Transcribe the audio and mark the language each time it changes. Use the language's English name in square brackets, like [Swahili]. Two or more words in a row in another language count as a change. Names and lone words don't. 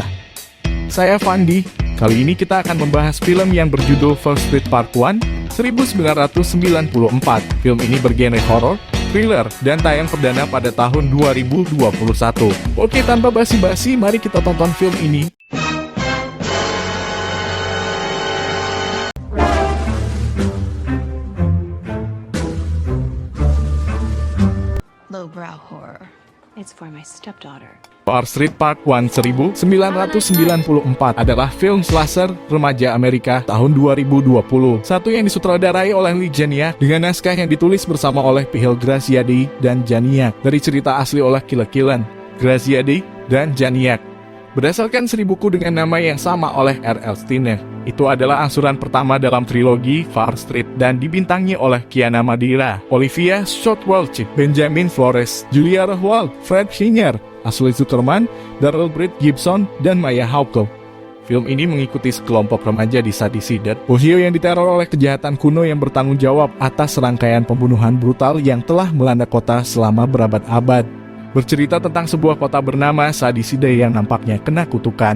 [Indonesian] Saya Fandi. Kali ini kita akan membahas film yang berjudul First Street Part 1, 1994. Film ini bergenre horor, thriller, dan tayang perdana pada tahun 2021. Oke, tanpa basi-basi, mari kita tonton film ini. [English] Lowbrow horror. It's for my stepdaughter. [Indonesian] First Street Part 1 1994 adalah film slasher remaja Amerika tahun 2020. Satu yang disutradarai oleh Lee Janiak dengan naskah yang ditulis bersama oleh Phil Graziadi dan Janiak dari cerita asli oleh Killer Killen, Graziadi dan Janiak. Berdasarkan seri buku dengan nama yang sama oleh R.L. Stiner. Itu adalah angsuran pertama dalam trilogi First Street dan dibintangi oleh Kiana Madeira, Olivia Shotwell-Welch, Benjamin Flores, Julia Rohrwald, Fred Singer, Ashley Zuckerman, Darrell Britt Gibson, dan Maya Hawke. Film ini mengikuti sekelompok remaja di Sadie-Side, Ohio yang diteror oleh kejahatan kuno yang bertanggung jawab atas serangkaian pembunuhan brutal yang telah melanda kota selama berabad-abad. Bercerita tentang sebuah kota bernama Sadie-Side yang nampaknya kena kutukan.